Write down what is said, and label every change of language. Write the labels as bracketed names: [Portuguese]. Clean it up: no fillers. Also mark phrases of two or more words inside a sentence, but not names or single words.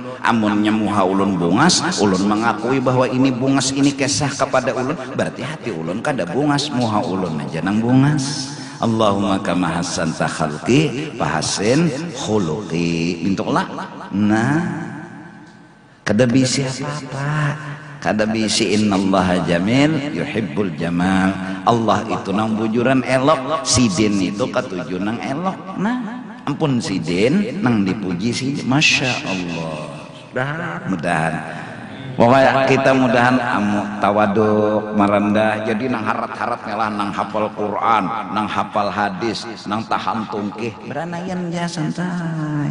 [Banjar] Amunnya muha ulun bungas ulun mengakui bahwa ini bungas ini kisah kepada ulun berarti hati ulun kada bungas muha ulun aja nang bungas. [Arabic] اللهم كما حسنت خلقي فحسن خلقي [Banjar] bentuklah. Nah kada bisi apa-apa kada bisi [Arabic] إن الله جميل يحب الجمال. [Banjar] Allah itu nang bujuran elok sidin itu katuju nang elok. Nah ampun sidin nang dipuji sidin [Arabic] ما شاء الله. [Banjar] Mudahan pokoknya kita mudahan tawaduk marandah jadi nang harat-harat ngalah nang hafal Quran nang hafal hadis nang tahan tungkih beranayan ya santai.